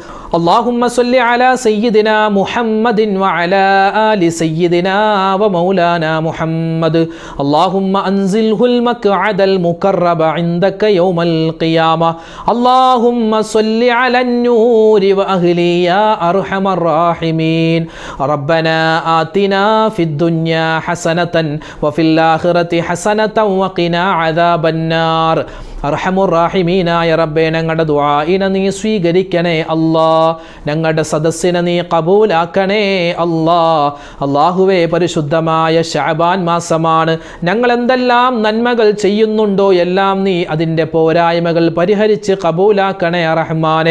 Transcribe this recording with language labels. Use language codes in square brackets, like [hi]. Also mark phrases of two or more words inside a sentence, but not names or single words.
[ar] اللهم صل على سيدنا محمد وعلى آل سيدنا ومولانا محمد اللهم أنزله المقعد المقرب عندك يوم القيامة اللهم صل على النور وأهله يا أرحم الراحمين ربنا آتنا في الدنيا حسنة وفي الآخرة حسنة وقنا عذاب النار [ml] അർഹമുറാഹിമീനായ റബ്ബേ, ഞങ്ങളുടെ ദുആഇനെ നീ സ്വീകരിക്കണേ അല്ലാ. ഞങ്ങളുടെ സദസ്സിനെ നീ കബൂലാക്കണേ അല്ലാ. അല്ലാഹുവേ, പരിശുദ്ധമായ ശഅബാൻ മാസമാണ്. ഞങ്ങൾ എന്തെല്ലാം നന്മകൾ ചെയ്യുന്നുണ്ടോ എല്ലാം നീ അതിൻ്റെ പോരായ്മകൾ പരിഹരിച്ച് കബൂലാക്കണേ റഹ്മാനെ.